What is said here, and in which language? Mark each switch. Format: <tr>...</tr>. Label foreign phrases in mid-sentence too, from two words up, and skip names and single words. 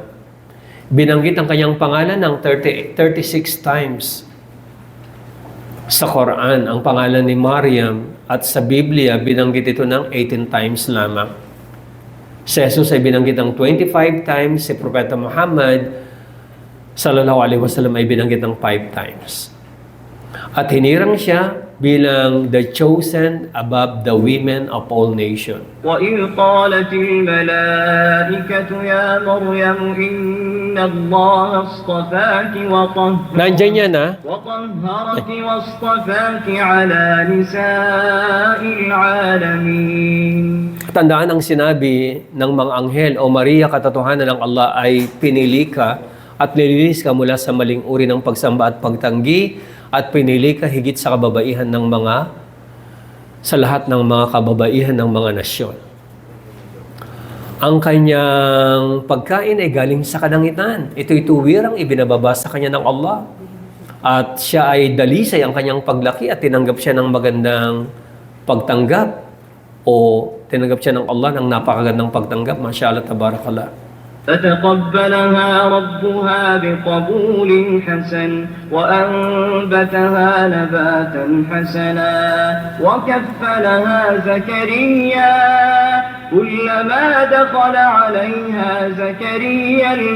<tl>Binanggit ang kanyang pangalan ng 36 times sa Quran, ang pangalan ni Maryam, at sa Biblia, binanggit ito ng 18 times lamang. Si Jesus ay binanggit ng 25 times, si Propeta Muhammad,</tl> <ar>صلى الله عليه وسلم,</ar> <tl>ay binanggit ng 5 times. At hinirang siya bilang</tl> <en>the chosen above the women of all nations.</en> <ar>وَإِذْ قَالَتِ الْمَلَائِكَةُ يَا مَرْيَمُ إِنَّ اللَّهَ اصْطَفَاكِ</ar> <tl>Nandyan yan ha?</tl> <ar>وَطَهَّرَكِ وَاصْطَفَاكِ عَلَى نِسَاءِ الْعَالَمِينَ.</ar> <tl>Tandaan ang sinabi ng mga anghel, O Maria, katotohanan ng Allah ay pinili ka at nilinis ka mula sa maling uri ng pagsamba at pagtanggi at pinili ka higit sa kababaihan ng sa lahat ng mga kababaihan ng mga nasyon. Ang kanyang pagkain ay galing sa kalangitan. Ito'y tuwirang ibinababa sa kanya ng Allah. At siya ay dalisay ang kanyang paglaki at tinanggap siya ng magandang pagtanggap o tinanggap siya ng Allah ng napakagandang pagtanggap.</tl> <ar>ما شاء الله، تبارك الله. فتقبلها ربها بقبول حسن وأنبتها نباتا حسنا وكفلها زكريا كلما دخل عليها زكريا</ar>